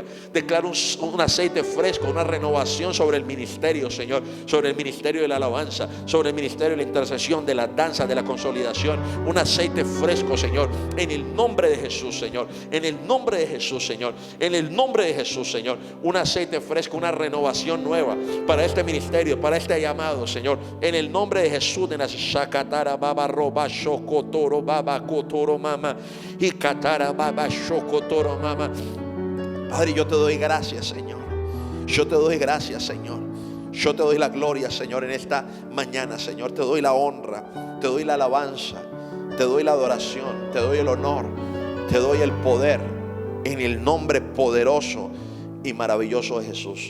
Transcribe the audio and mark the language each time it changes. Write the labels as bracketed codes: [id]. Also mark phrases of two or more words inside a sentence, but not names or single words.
[es] Declaro un aceite fresco, una renovación sobre el ministerio, Señor, sobre el ministerio de la alabanza, sobre el ministerio de la intercesión, de la danza, de la consolidación. Un aceite fresco, Señor, en el nombre de Jesús, Señor, en el nombre de Jesús, Señor, en el nombre de Jesús, Señor. Un aceite fresco, una renovación nueva para este ministerio, para este llamado, Señor, en el nombre de Jesús de Nazaret. Shakatara baba roba shokotoro baba kotoro mama y katara baba shokotoro mama. Padre, yo te doy gracias, Señor. Yo te doy gracias, Señor. Yo te doy la gloria, Señor, en esta mañana, Señor. Te doy la honra, te doy la alabanza, te doy la adoración, te doy el honor, te doy el poder, en el nombre poderoso y maravilloso de Jesús.